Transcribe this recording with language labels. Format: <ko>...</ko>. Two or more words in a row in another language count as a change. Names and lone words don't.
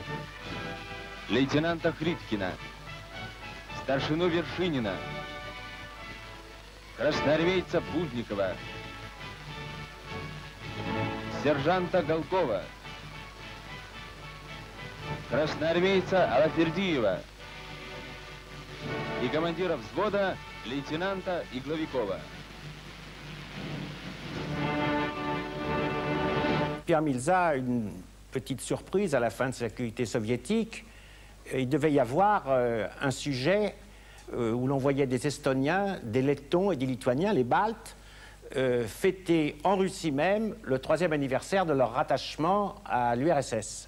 <ru>Лейтенанта Хриткина, старшину Вершинина, красноармейца Будникова, сержанта Голкова, красноармейца Алафердиева и командира взвода лейтенанта Игловикова.</ru> <fr>Pierre Milza a une petite surprise à la fin de cette activité soviétique. Il devait y avoir un sujet où l'on voyait des Estoniens, des Lettons et des Lituaniens, les Baltes, fêter en Russie même le 3e anniversaire de leur rattachement à l'URSS.</fr>